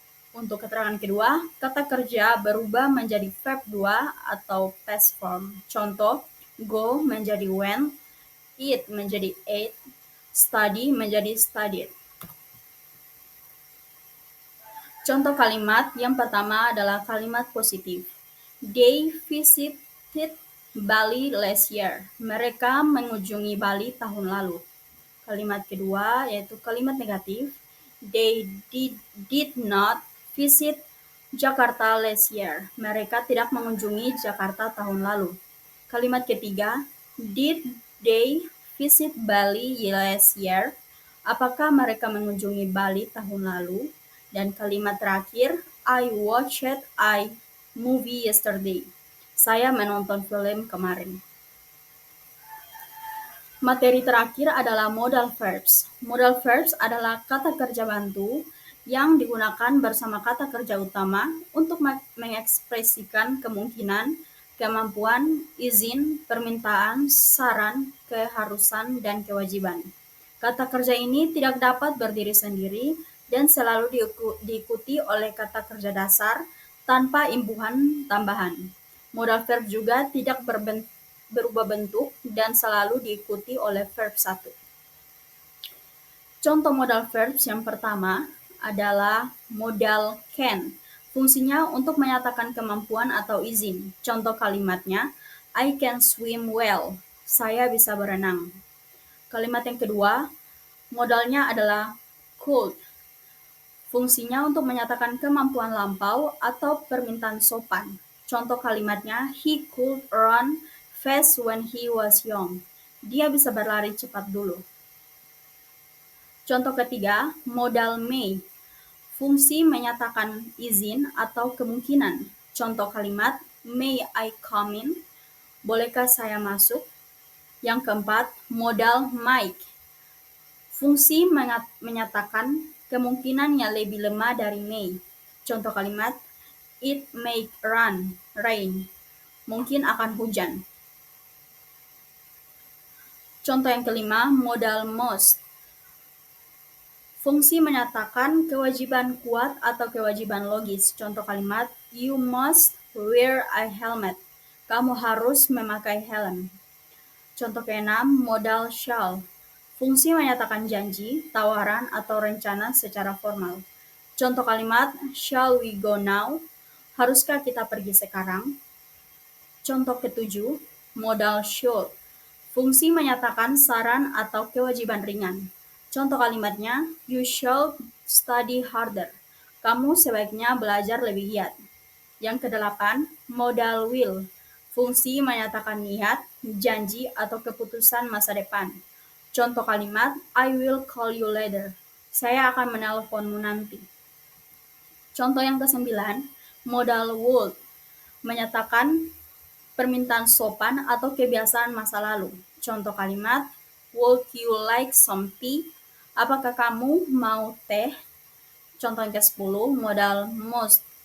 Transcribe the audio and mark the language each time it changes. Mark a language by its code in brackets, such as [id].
[id] Untuk keterangan kedua, kata kerja berubah menjadi verb 2 atau past form. Contoh, go menjadi went, eat menjadi ate, study menjadi studied. Contoh kalimat yang pertama adalah kalimat positif. [en] They visited Bali last year. [id] Mereka mengunjungi Bali tahun lalu. Kalimat kedua yaitu kalimat negatif. [en] They did not visit Jakarta last year. [id] Mereka tidak mengunjungi Jakarta tahun lalu. Kalimat ketiga, [en] did they visit Bali last year? [id] Apakah mereka mengunjungi Bali tahun lalu? Dan kalimat terakhir, [en] I watched a movie yesterday. [id] Saya menonton film kemarin. Materi terakhir adalah modal verbs. Modal verbs adalah kata kerja bantu yang digunakan bersama kata kerja utama untuk mengekspresikan kemungkinan, kemampuan, izin, permintaan, saran, keharusan, dan kewajiban. Kata kerja ini tidak dapat berdiri sendiri dan selalu diikuti oleh kata kerja dasar tanpa imbuhan tambahan. Modal verb juga tidak berubah bentuk dan selalu diikuti oleh verb 1. Contoh modal verbs yang pertama adalah modal can. Fungsinya untuk menyatakan kemampuan atau izin. Contoh kalimatnya, [en] I can swim well. [id] Saya bisa berenang. Kalimat yang kedua, modalnya adalah could. Fungsinya untuk menyatakan kemampuan lampau atau permintaan sopan. Contoh kalimatnya, [en] he could run fast when he was young. [id] Dia bisa berlari cepat dulu. Contoh ketiga, modal may. Fungsi menyatakan izin atau kemungkinan. Contoh kalimat, [en] may I come in? [id] Bolehkah saya masuk? Yang keempat, modal might. Fungsi menyatakan kemungkinannya lebih lemah dari may. Contoh kalimat, [en] it may rain. [id] Mungkin akan hujan. Contoh yang kelima, modal must. Fungsi menyatakan kewajiban kuat atau kewajiban logis. Contoh kalimat, [en] you must wear a helmet. [id] Kamu harus memakai helm. Contoh keenam, modal shall. Fungsi menyatakan janji, tawaran, atau rencana secara formal. Contoh kalimat, [en] shall we go now? [id] Haruskah kita pergi sekarang? Contoh ketujuh, modal should. Fungsi menyatakan saran atau kewajiban ringan. Contoh kalimatnya, [en] you should study harder. [id] Kamu sebaiknya belajar lebih giat. Yang kedelapan, modal will. Fungsi menyatakan niat, janji, atau keputusan masa depan. Contoh kalimat, [en] I will call you later. [id] Saya akan menelponmu nanti. Contoh yang kesembilan, modal would. Menyatakan permintaan sopan atau kebiasaan masa lalu. Contoh kalimat, [en] would you like some tea? [id] Apakah kamu mau teh? Contoh yang ke-10, modal must.